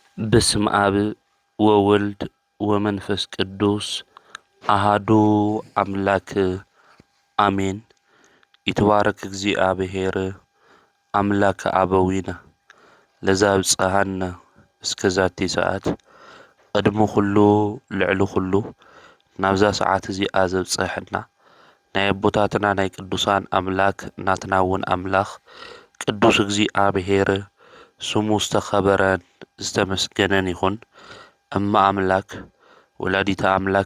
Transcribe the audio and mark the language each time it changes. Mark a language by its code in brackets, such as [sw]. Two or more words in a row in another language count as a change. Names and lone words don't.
[gez] በስመ አብ ወወልድ ወመንፈስ ቅዱስ አሃዱ አምላክ አሜን። ይትባረክ እግዚአብሔር አምላከ አበዊነ ለዘአብጽሐነ እስከ ዛቲ ሰዓት [ti] ቅድሚ ኩሉ ልዕሊ ኩሉ ናብዛ ሰዓት እዚኣ ዘብጽሐና ናይ አቦታትና ናይ ቅዱሳን አምላክ ናትና እውን አምላኽ ቅዱስ እግዚአብሔር ስሙ ዝተኸበረን ዝተመስገነን ይኹን። [gez] እማ አምላክ ወላዲተ አምላክ